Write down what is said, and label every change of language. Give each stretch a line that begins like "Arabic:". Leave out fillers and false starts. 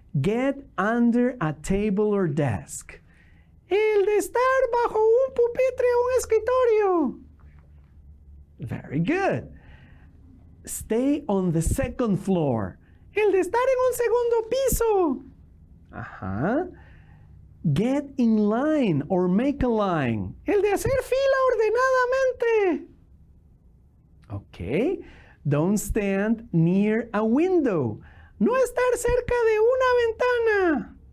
English: Get under a table or desk.
Spanish: El de estar bajo un pupitre o un escritorio.
English: Very good. Stay on the second floor.
Spanish: El de estar en un segundo piso. Ajá.
English: Get in line or make a line.
Spanish: El de hacer fila ordenadamente.
English: Okay. Don't stand near a window.
Spanish: No estar cerca de una ventana.